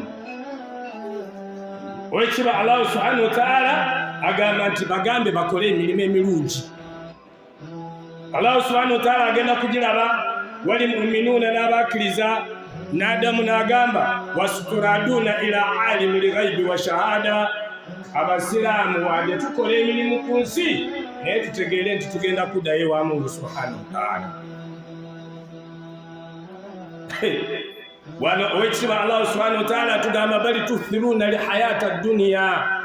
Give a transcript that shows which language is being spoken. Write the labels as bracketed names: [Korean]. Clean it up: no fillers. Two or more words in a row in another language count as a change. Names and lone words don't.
[Ganda] Ow'ekitiibwa [Arabic] الله سبحانه وتعالى [Ganda] agamba nti bagambe bakole emirimu emirungi. [Arabic] الله سبحانه وتعالى [Ganda] agenda kugiraba [Arabic] والمؤمنون [Ganda] n'abakkiriza, n'addamu n'agamba [Arabic] وستردون إلى عالم الغيب والشهادة. [Ganda] Abasiraamu wadde tukola emirimu ku nsi, naye tutegeere nti tugenda kuddayo ewa Mungu [Arabic] سبحانه وتعالى. [Ganda] Wano ow'ekitiibwa [Arabic] الله سبحانه وتعالى [Ganda] atugamba [Arabic] بل تؤثرون الحياة الدنيا.